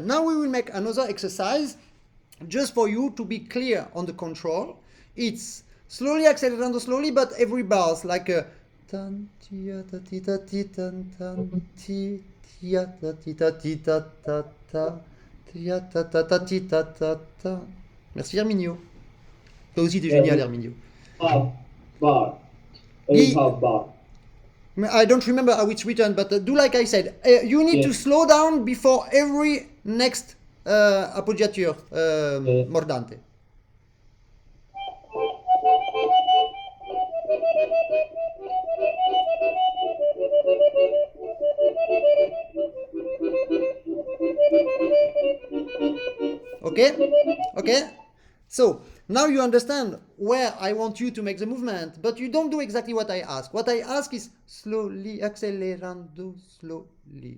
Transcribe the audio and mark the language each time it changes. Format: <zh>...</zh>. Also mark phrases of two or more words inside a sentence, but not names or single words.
<en>Now we will make another exercise just for you to be clear on the control. It's slowly accelerando slowly, but every bars like a tan tia ta ti ta ti tan tan ti tia ta ti ta ti ta ta ta tia ta ta ta ti ta ta ta.</en> <fr>Merci Herminio. Toi aussi t'es génial Herminio.</fr> <en>Half bar. Only half bar. I don't remember how it's written, but do like I said. You need to slow down before every next appoggiature mordante. Okay? Okay? So, now you understand where I want you to make the movement, but you don't do exactly what I ask. What I ask is slowly, accelerando slowly.</en>